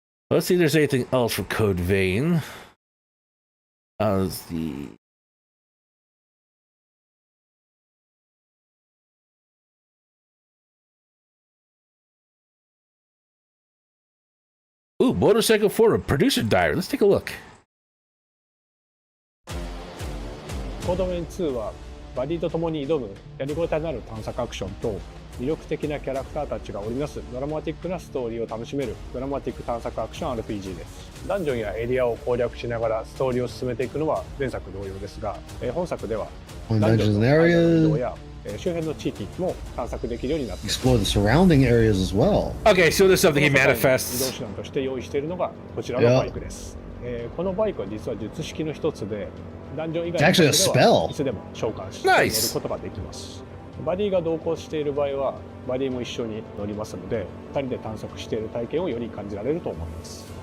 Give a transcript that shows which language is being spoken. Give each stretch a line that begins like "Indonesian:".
English: Let's see if there's anything else for Code Vein. The Ooh, Motorcycle Forum, Producer Diary. Let's take a look.
Japanese: コードメン2はバディと共に挑むやりごたえのある探索アクションと魅力的なキャラクターたちが織りなすドラマティックなストーリーを楽しめるドラマティック探索アクション RPG です。ダンジョンやエリアを攻略しながらストーリーを進めていくのは前作同様ですが、本作ではダンジョンの間の移動や周辺の地域も探索できるようになっています。
English: Explore the surrounding areas as well. Okay, so there's something he
Japanese: 移動
English: manifests.
Japanese: 手段として用意しているのがこちらのバイクです。このバイクは実は術式の一つで、ダンジョン以外の場所ではいつでも召喚して乗ることができます。バディが同行している場合はバディも一緒に乗りますので、2人で探索している体験をより感じられると思います。